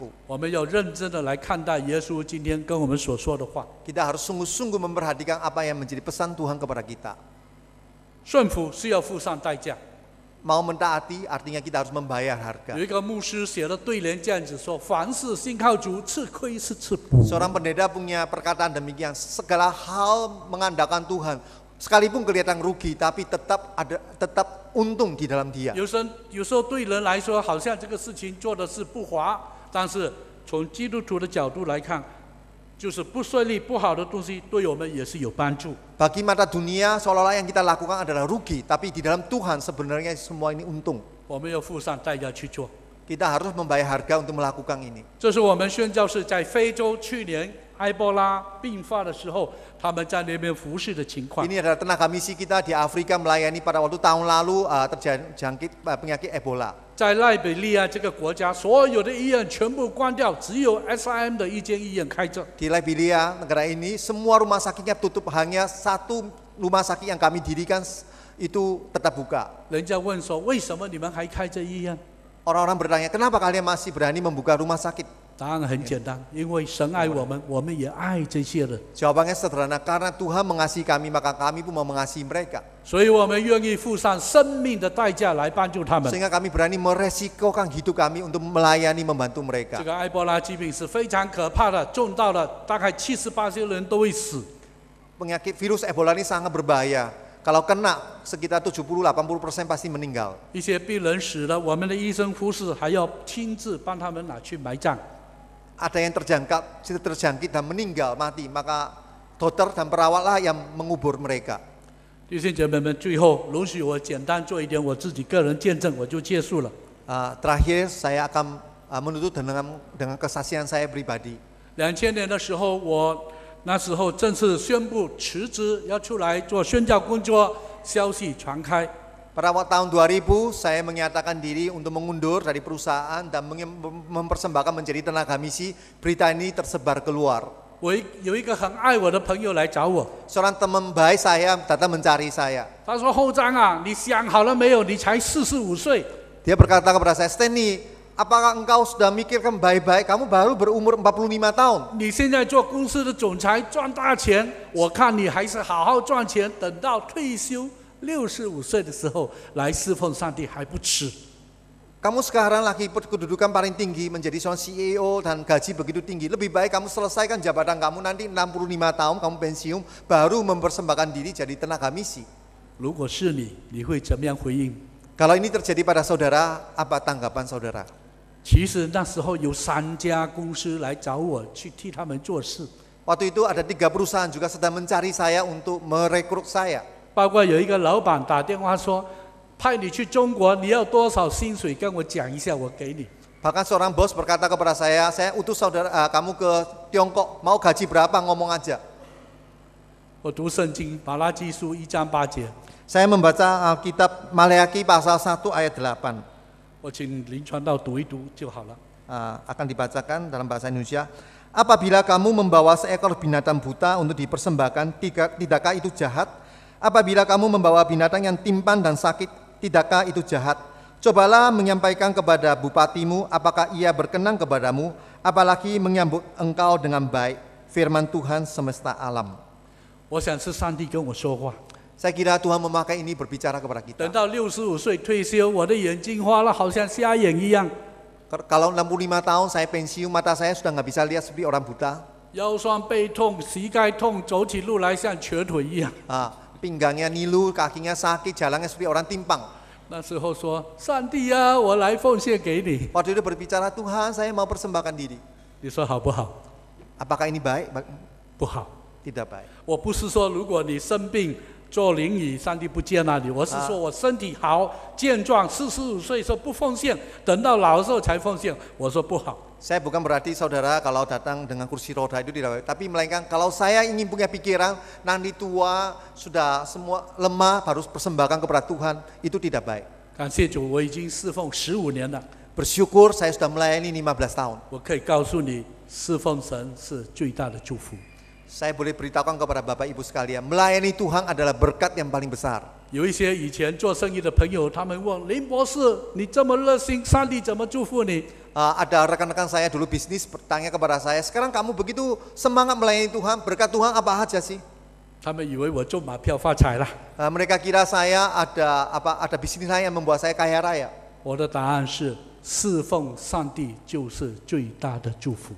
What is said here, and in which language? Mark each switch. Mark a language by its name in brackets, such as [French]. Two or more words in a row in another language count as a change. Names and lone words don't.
[Chinese] 我们要认真的来看待耶稣今天跟我们所说的话。 [Indonesian] Kita harus sungguh-sungguh memperhatikan apa yang menjadi pesan Tuhan kepada kita. [Chinese] 顺服是要付上代价。 [Indonesian] Mau mentaati artinya kita harus membayar harga. [Chinese] 有一个牧师写的对联这样子说：凡事信靠主，吃亏是吃补。 [Indonesian] Seorang pendeta punya perkataan demikian, segala hal mengandalkan Tuhan. Sekalipun kelihatan rugi, tapi tetap untung di dalam dia. [Chinese] 有时候对人来说，好像这个事情做的是不划，但是从基督徒的角度来看，就是不顺利、不好的东西，对我们也是有帮助。 [Indonesian] Bagi mata dunia seolah-olah yang kita lakukan adalah rugi, tapi di dalam Tuhan sebenarnya semua ini untung. [Chinese] 我们要付上代价去做。 [Indonesian] Kita harus membayar harga untuk melakukan ini. [Chinese] 这是我们宣教士在非洲去年埃博拉病发的时候，他们在那边服侍的情况。 [Indonesian] Ini adalah tenaga misi kita di Afrika melayani pada waktu tahun lalu terjangkit penyakit Ebola. [Chinese] 在赖比利亚这个国家，所有的医院全部关掉，只有 SIM 的一间医院开着。 [Indonesian] Di Liberia, negara ini, semua rumah sakitnya tutup, hanya satu rumah sakit yang kami dirikan itu tetap buka. [Chinese] 人家问说：“为什么你们还开着医院？” [Indonesian] Orang-orang bertanya, kenapa kalian masih berani membuka rumah sakit? [Chinese] 答案很简单，因为神爱我们，我们也爱这些人， [Indonesian] Jawabannya sederhana, karena Tuhan mengasihi kami, maka kami pun mau mengasihi mereka. [Chinese] 所以我们愿意付上生命的代价来帮助他们。 [Indonesian] Sehingga kami berani meresikokan hidup kami untuk melayani, membantu [Chinese] 这 [Indonesian] mereka. [Chinese] 个埃博拉疾病是非常可怕的，重到了大概78些人都会死。 [Indonesian] Penyakit virus Ebola ini sangat berbahaya. Kalau kena, sekitar 70-80% pasti meninggal. [Chinese] 一些病人死了，我们的医生护士还要亲自帮他们拿去埋葬。 [Indonesian] Ada yang terjangkit dan meninggal, mati, maka dokter dan perawatlah yang mengubur mereka. [Chinese] 弟兄姐妹们，最后容许我简单做一点我自己个人见证，我就结束了。 [Indonesian] Terakhir saya akan menutup dengan kesaksian saya pribadi. [Chinese] 2000 年的时候，我那时候正式宣布辞职，要出来做宣教工作，消息传开。 [Indonesian] Pada waktu tahun 2000, saya menyatakan diri untuk mengundur dari perusahaan dan mempersembahkan menjadi tenaga misi. Berita ini tersebar keluar. [Chinese] 我有一个很爱我的朋友来找我， [Indonesian] Seorang teman baik saya datang mencari saya. [Chinese] 他说：“后章啊，你想好了没有？你才45岁， [Indonesian] Dia berkata kepada saya, Stanley, apakah engkau sudah mikirkan baik-baik? Kamu baru berumur 45 tahun. [Chinese] 你现在做公司的总裁赚大钱，我看你还是好好赚钱，等到退休65岁的时候来侍奉上帝还不迟。” [Indonesian] Kamu sekarang lagi kedudukan paling tinggi, menjadi seorang CEO dan gaji begitu tinggi. Lebih baik kamu selesaikan jabatan kamu, nanti 65 tahun kamu pensiun, baru mempersembahkan diri jadi tenaga misi. [Chinese] 如果是你，你会怎么样回应？ [Indonesian] Kalau ini terjadi pada saudara, apa tanggapan saudara? [Chinese] 其实那时候有3家公司来找我去替他们做事， [Indonesian] Waktu itu ada 3 perusahaan juga sedang mencari saya untuk merekrut saya. [Chinese] 包括有一个老板打电话说，派你去中国，你要多少薪水？跟我讲一下，我给你。 [Indonesian] Bahkan seorang bos berkata kepada saya utus kamu ke Tiongkok, mau gaji berapa ngomong aja. [Chinese] 我读圣经马拉基书1章8节， [Indonesian] Saya membaca Alkitab Maleakhi pasal 1 ayat 8. [Chinese] 我请林传道读一读就好了。 [Indonesian] akan dibacakan dalam bahasa Indonesia. Apabila kamu membawa seekor binatang buta untuk dipersembahkan, tidakkah itu jahat? Apabila kamu membawa binatang yang timpan dan sakit, tidakkah itu jahat? Cobalah menyampaikan kepada bupatimu apakah ia berkenan kepadamu, apalagi menyambut engkau dengan baik. Firman Tuhan semesta alam. [Chinese] 我想是上帝跟我说话。 [Indonesian] Saya kira Tuhan memakai ini berbicara kepada kita. [Chinese] 等到65岁退休，我的眼睛花了，好像瞎眼一样。 [Indonesian] Kalau 65 tahun saya pensiun, mata saya sudah nggak bisa lihat seperti orang buta. [Chinese] 腰酸背痛，膝盖痛，走起路来像瘸腿一样。 [Indonesian] Pinggangnya nilu, kakinya sakit, jalannya seperti orang timpang. [Chinese] 那时候说：“上帝啊，我来奉献给你。” [Indonesian] Waktu itu berbicara, Tuhan saya mau persembahkan diri. [Chinese] 你说好不好？ [Indonesian] Apakah ini baik? [Chinese] 不好。 [Indonesian] Tidak baik. [Chinese] 我不是说如果你生病坐轮椅，上帝不接纳你。我是说我身体好健壮，45岁时候不奉献，等到老的时候才奉献。我说不好。 [Indonesian] Saya bukan berarti saudara kalau datang dengan kursi roda itu tidak baik, tapi melainkan kalau saya ingin punya pikiran nanti tua sudah semua lemah harus persembahkan kepada Tuhan, itu tidak baik. [Chinese] 感谢主，我已经侍奉15年了。 [Indonesian] Bersyukur saya sudah melayani 15 tahun. [Chinese] 我可以告诉你，侍奉神是最大的祝福。 [Indonesian] Saya boleh beritahukan kepada Bapak Ibu sekalian, melayani Tuhan adalah berkat yang paling besar. [Chinese] 有一些以前做生意的朋友，他们问林博士：“你这么热心，上帝怎么祝福你？” [Indonesian] Ada rekan-rekan saya dulu bisnis bertanya kepada saya, sekarang kamu begitu semangat melayani Tuhan, berkat Tuhan apa aja sih? [Chinese] 他们以为我中马票发财了。 [Indonesian] Mereka kira saya ada bisnis lain yang membuat saya kaya raya. [Chinese] 我的答案是：侍奉上帝就是最大的祝福。